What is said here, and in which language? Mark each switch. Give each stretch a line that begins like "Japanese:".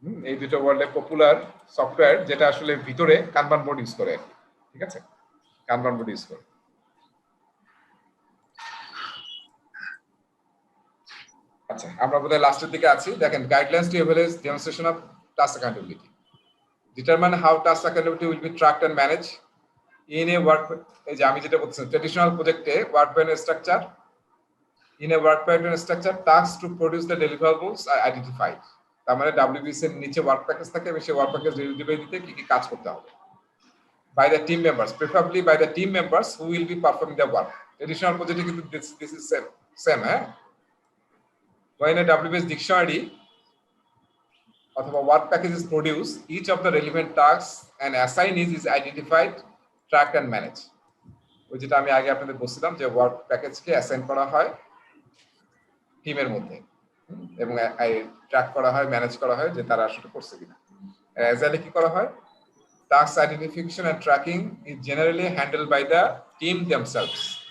Bangla: এই দুটো ওয়ার্ল্ডে পপুলার সফটওয়্যার, যেটা আসলে ভিতরে কানবান বোর্ড ইউজ করে, ঠিক আছে, কানবান বোর্ড ইউজ করে। আচ্ছা, আমরা বোধহয় লাস্টের দিকে আছি। দেখেন,
English: Guidelines to average demonstration of task accountability, determine how task accountability will be tracked and manage in a work.
Bangla: এই যে আমি যেটা বলছি, ট্রেডিশনাল প্রজেক্টে work pattern structure,
English: in a work pattern structure, tasks to produce the deliverables are identified.
Bangla: তার মানে WBS এর নিচে ওয়ার্ক প্যাকেজ থাকে, এবং সেই ওয়ার্ক প্যাকেজ ডেলিভারি দিতে কি কি কাজ করতে হবে,
English: by the team members, preferably by the team members who will be performing the work. Traditional project কিন্তু this is same হ্যাঁ। When a WBS dictionary অথবা work package is produced, each of the relevant tasks and assignees is identified, tracked and managed.
Bangla: ওই যেটা আমি আগে আপনাদের বলছিলাম, যে ওয়ার্ক প্যাকেজকে অ্যাসাইন করা হয় টিমের মধ্যে, এবং ট্র্যাক করা হয়, ম্যানেজ করা হয়, যে তারা আসলে করছে কিনা। অ্যাজাইলে কি করা হয়?
English: Task identification and tracking is generally handle by the team themselves.